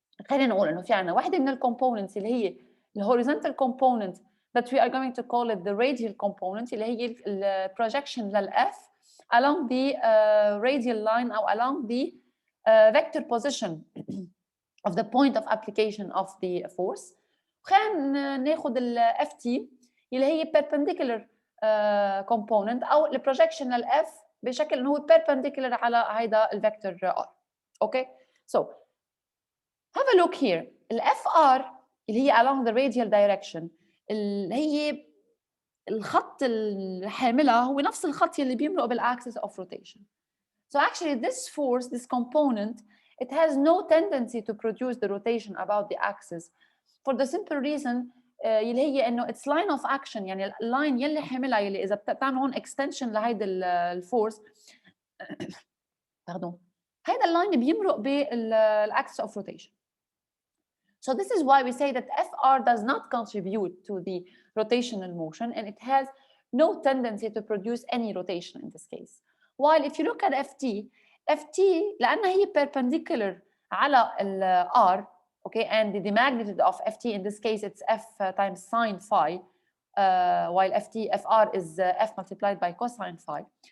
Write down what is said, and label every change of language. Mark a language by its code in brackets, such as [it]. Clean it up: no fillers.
[ar] خلينا نقول إنه في عنا واحدة من الcomponents اللي هي [en] horizontal component that we are going to call it the radial component، اللي هي projection للF along the radial line or along the vector position of the point of application of the force. [ar] خلينا ناخد ال FT اللي هي [en] perpendicular component [ar] أو ال projection لل F بشكل إنه هو perpendicular على هيدا الفيكتور R. [en] Okay, so have a look here. [ar] ال FR اللي هي along the radial direction اللي هي الخط الحاملة هو نفس الخط اللي بيمرق بالاكسس of rotation. [en] So actually this force, this component, it has no tendency to produce the rotation about the axis for the simple reason [ar] اللي هي انه [en] it's line of action. [ar] يعني اللاين يلي حاملها يلي اذا بتعمل هون extension لهيدا الفورس pardon, هيدا اللاين بيمرق بالاكسس of rotation. [en] So this is why we say that Fr does not contribute to the rotational motion and it has no tendency to produce any rotation in this case. While if you look at Ft [ar] لأنها هي perpendicular على ال R, [en] okay, and the magnitude of Ft in this case it's F times sine phi, while Fr is F multiplied by cosine phi.